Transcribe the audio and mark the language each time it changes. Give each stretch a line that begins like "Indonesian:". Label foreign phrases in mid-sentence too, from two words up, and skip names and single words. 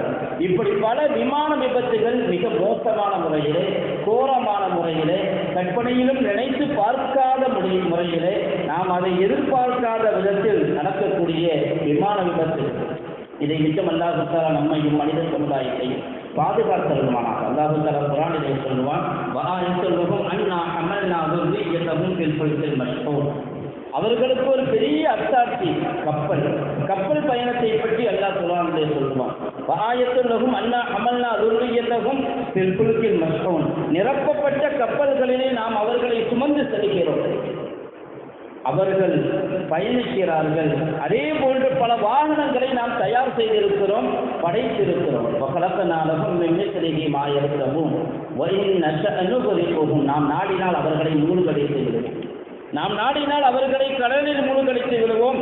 Tamil: இப்படி பல விமான விபத்துகள் மிக மோசமான முறையிலே, கோரமான முறையிலே, கற்பனையிலும் நினைத்து பார்க்காத முறையிலே, நாம் அதை எதிர்பார்க்காத விதத்தில் நடக்கக்கூடிய விமான விபத்து. இதை விட்டும் அல்லாஹ் தஆலா நம்மையும் மனித சமுதாயத்தை பாதுகாத்தருமானாக. அல்லாஹ் தஆலா குர்ஆனிலே சொல்லுவான்,
Arabic: وآية لهم أنا حملنا ذُرِّيَّتَهُمْ فِي الْفُلْكِ الْمَشْحُونِ.
Tamil: அவர்களுக்கு ஒரு பெரிய அத்தாட்சி கப்பல் பயணத்தை பற்றி அல்லாஹ் குர்ஆனிலே சொல்லுவான்.
Arabic: وآية لهم أنا حملنا ذُرِّيَّتَهُمْ فِي الْفُلْكِ الْمَشْحُونِ.
Tamil: நிரப்பப்பட்ட கப்பல்களிலே நாம் அவர்களை சுமந்து செல்கிறோம், அவர்கள் பயணிக்கிறார்கள். அதே போன்று பல வாகனங்களை நாம் தயார் செய்திருக்கிறோம், படைத்திருக்கிறோம். நாம் நாடினால் அவர்களை மூழ்கடித்து விடுவோம், நாம் நாடினால் அவர்களை கடலில் மூழ்கடித்து விடுவோம்.